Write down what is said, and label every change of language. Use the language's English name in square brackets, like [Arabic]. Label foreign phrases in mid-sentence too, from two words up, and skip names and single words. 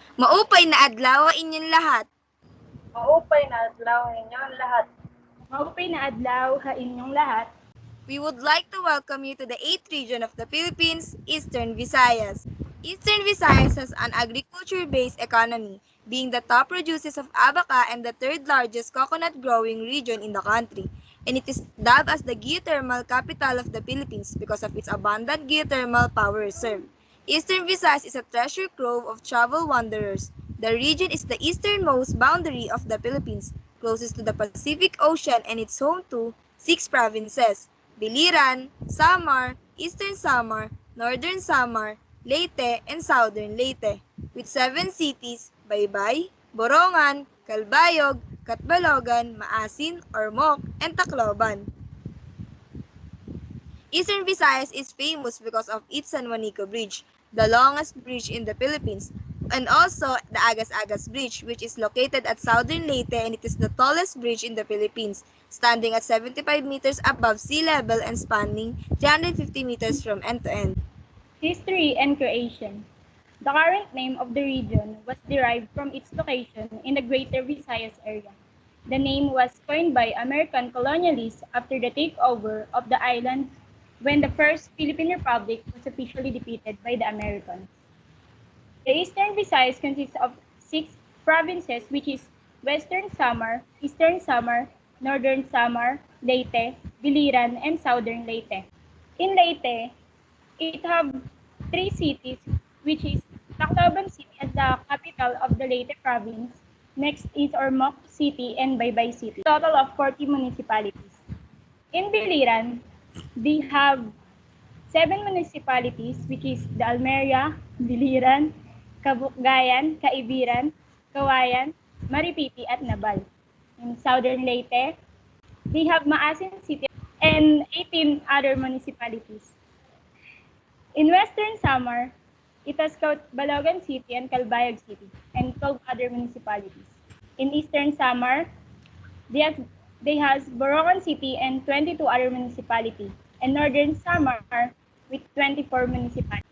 [Waray] Maupay na adlaw inyong lahat. Maupay na adlaw ninyo ang lahat. Maupay na adlaw ha inyong lahat. [English] We would like to welcome you to the 8th region of the Philippines, Eastern Visayas. Eastern Visayas has an agriculture-based economy, being the top producers of abaca and the third largest coconut growing region in the country. And it is dubbed as the geothermal capital of the Philippines because of its abundant geothermal power reserve. Eastern Visayas is a treasure trove of travel wanderers. The region is the easternmost boundary of the Philippines, closest to the Pacific Ocean, and it's home to 6 provinces: Biliran, Samar, Eastern Samar, Northern Samar, Leyte, and Southern Leyte, with 7 cities: Baybay, Borongan, Calbayog, Catbalogan, Maasin, Ormoc, and Tacloban. Eastern Visayas is famous because of its San Juanico Bridge, the longest bridge in the Philippines, and also the Agas-Agas Bridge, which is located at Southern Leyte, and it is the tallest bridge in the Philippines, standing at 75 meters above sea level and spanning 350 meters from end to end. History and creation. The current name of the region was derived from its location in the Greater Visayas area. The name was coined by American colonialists after the takeover of the island when the First Philippine Republic was officially defeated by the Americans. The Eastern Visayas consists of 6 provinces, which is Western Samar, Eastern Samar, Northern Samar, Leyte, Biliran, and Southern Leyte. In Leyte, it have 3 cities, which is Tacloban City as the capital of the Leyte province. Next is Ormoc City and Baybay City. Total of 40 municipalities. In Biliran, they have 7 municipalities, which is the Almeria, Biliran, Kabukgayan, Kaibiran, Kawayan, Maripipi, at Nabal. In Southern Leyte, they have Maasin City and 18 other municipalities. In Western Samar, it has Balogan City and Calbayog City, and 12 other municipalities. In Eastern Samar, they has Borongan City and 22 other municipalities, and Northern Samar with 24 municipalities.